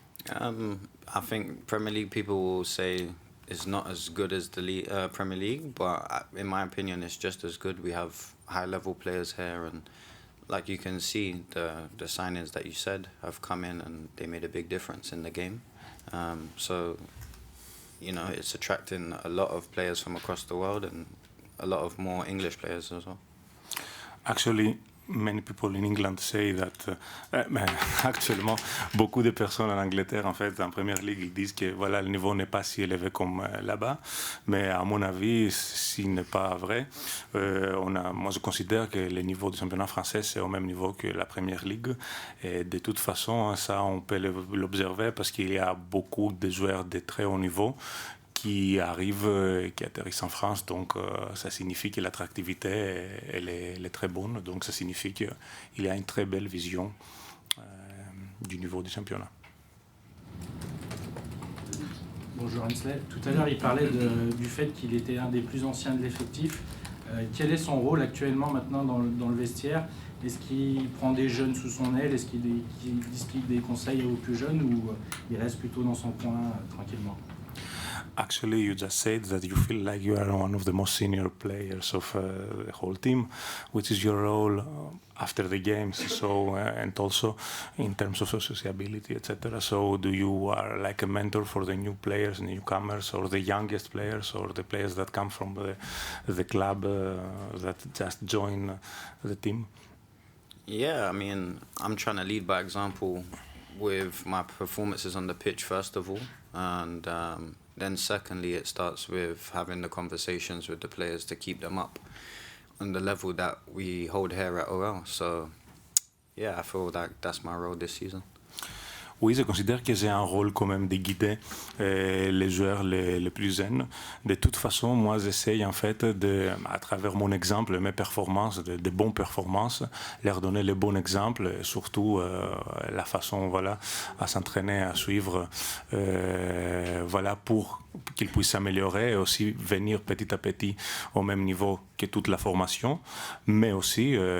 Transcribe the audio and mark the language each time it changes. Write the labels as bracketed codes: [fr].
[en] I think Premier League people will say it's not as good as the Premier League, but in my opinion it's just as good. We have high level players here, and like you can see, the signings that you said have come in and they made a big difference in the game. So, you know, it's attracting a lot of players from across the world and a lot of more English players as well. Actually, many people in England say that, [fr] actuellement, beaucoup de personnes en Angleterre, en fait, en Première Ligue, ils disent que voilà, le niveau n'est pas si élevé comme là-bas. Mais à mon avis, ce n'est pas vrai. Moi, je considère que le niveau du championnat français, c'est au même niveau que la Première Ligue. Et de toute façon, ça, on peut l'observer parce qu'il y a beaucoup de joueurs de très haut niveau qui arrivent, qui atterrissent en France, donc ça signifie que l'attractivité elle est très bonne, donc ça signifie qu'il y a une très belle vision du niveau du championnat. Bonjour Hensley, tout à l'heure il parlait du fait qu'il était un des plus anciens de l'effectif. Quel est son rôle actuellement maintenant dans le vestiaire? Est-ce qu'il prend des jeunes sous son aile? Est-ce qu'il distille des conseils aux plus jeunes, ou il reste plutôt dans son coin tranquillement? [en] Actually, you just said that you feel like you are one of the most senior players of the whole team. Which is your role after the games? So and also in terms of sociability, etc. So, do you are like a mentor for the new players, newcomers, or the youngest players, or the players that come from the club that just join the team? Yeah, I mean, I'm trying to lead by example with my performances on the pitch, first of all, and then secondly, it starts with having the conversations with the players to keep them up on the level that we hold here at OL. So, yeah, I feel like that's my role this season. [fr] Oui, je considère que j'ai un rôle quand même de guider les joueurs les plus jeunes. De toute façon, moi, j'essaye en fait, à travers mon exemple, mes performances, de bonnes performances, leur donner le bon exemple, et surtout la façon, voilà, à s'entraîner, à suivre, voilà, pour qu'ils puissent s'améliorer et aussi venir petit à petit au même niveau que toute la formation, mais aussi,